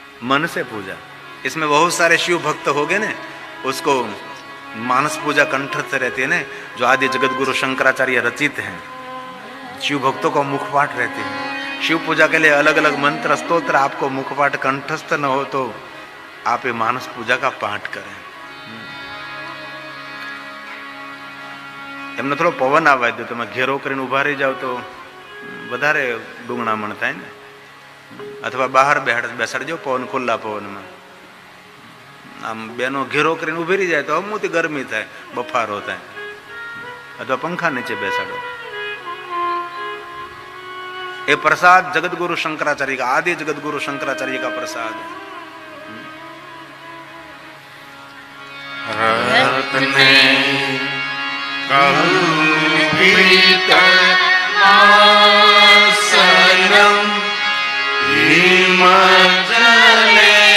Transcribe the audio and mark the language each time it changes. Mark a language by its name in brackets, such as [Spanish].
[Hindi] मन से पूजा। इसमें बहुत सारे शिव भक्त हो गए ने, उसको मानस पूजा कंठस्थ रहती है ने, जो आदि जगत गुरु शंकराचार्य रचित हैं। शिव भक्तों को मुखपाठ रहते हैं। शिव पूजा के लिए अलग अलग मंत्र स्तोत्र, आपको मुखपाठ कंठस्थ न हो तो आप ये मानस पूजा का पाठ करें। [Gujarati] એમને થોડો પવન આવવા દો, તમે ઘેરો કરીને ઉભા રહી જાવ તો વધારે ડુંગણામણ થાય ને, અથવા બહાર બેસાડજો પવન, ખુલ્લા પવનમાં। આમ બેનો ઘેરો કરીને ઉભી રહી જાય તો અમુતી ગરમી થાય, બફારો થાય, અથવા પંખા નીચે બેસાડો। [Hindi] ये प्रसाद जगत गुरु शंकराचार्य का, आदि जगत गुरु शंकराचार्य का प्रसाद है। [Sanskrit] रत्ने कल्पित आसनम हिमजले।